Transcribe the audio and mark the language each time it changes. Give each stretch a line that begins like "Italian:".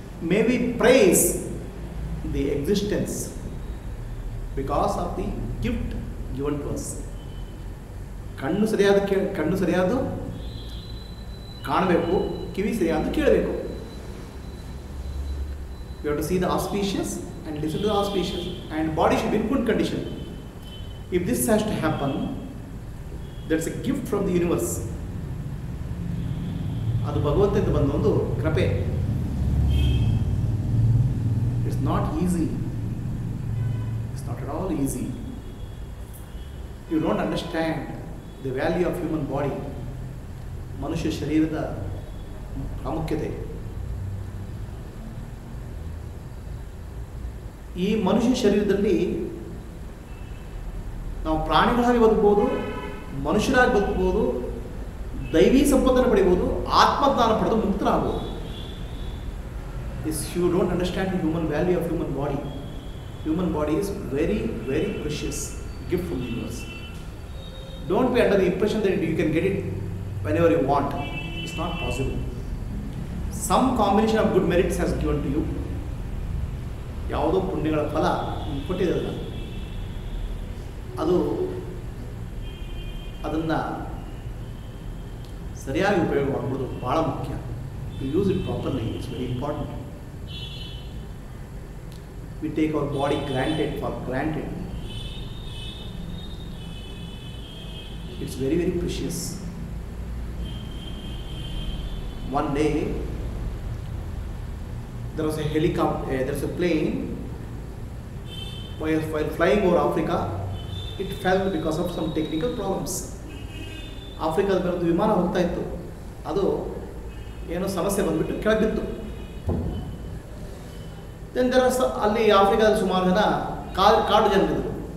English: May we praise the existence because of the gift given to us.
Kannada: ಕಣ್ಣು ಸರಿಯಾದ ಕಾಣಬೇಕು, ಕಿವಿ ಸರಿಯಾದ ಕೇಳಬೇಕು.
English: We have to see the auspicious and listen to the auspicious, and body should be in good condition. If this has to happen, that's a gift from the universe.
Kannada: ಅದು ಭಗವಂತನಿಂದ ಬಂದ ಒಂದು ಕೃಪೆ.
English: It's not easy. It's not at all easy. You don't understand the value of human body.
Kannada: ಮನುಷ್ಯ ಶರೀರದ ಪ್ರಾಮುಖ್ಯತೆ. ಈ ಮನುಷ್ಯ ಶರೀರದಲ್ಲಿ ನಾವು ಪ್ರಾಣಿಗಳಾಗಿ ಬದುಕಬಹುದು, ಮನುಷ್ಯರಾಗಿ ಬದುಕಬಹುದು, ದೈವಿ ಸಂಪತ್ತನ್ನು ಪಡೆಯಬಹುದು, ಆತ್ಮಜ್ಞಾನ ಪಡೆದು ಮುಕ್ತರಾಗಬಹುದು.
English: If you don't understand the human value of human body is very, very precious gift from the universe. Don't be under the impression that you can get it whenever you want. It's not possible. Some combination of good merits has given to you.
Kannada: ಯಾವುದೋ ಪುಣ್ಯಗಳ ಫಲ ಕೊಟ್ಟಿರಲ್ಲ, ಅದನ್ನು ಸರಿಯಾಗಿ ಉಪಯೋಗ ಮಾಡೋದು ಭಾಳ ಮುಖ್ಯ.
English: To use it properly, it's very important. We take our body for granted. It's very, very precious. One day, there was a helicopter, there was a plane, while flying over Africa, it fell because of some technical problems.
Kannada: ಆಫ್ರಿಕಾದ ಬರೋದು ವಿಮಾನ ಹೋಗ್ತಾ ಇತ್ತು, ಅದು ಏನೋ ಸಮಸ್ಯೆ ಬಂದ್ಬಿಟ್ಟು ಕೆಳಗೆ ಬಿತ್ತು. ದೆನ್ ಅಲ್ಲಿ ಆಫ್ರಿಕಾದಲ್ಲಿ ಸುಮಾರು ಜನ ಕಾಡು ಜನರಿದ್ದರು.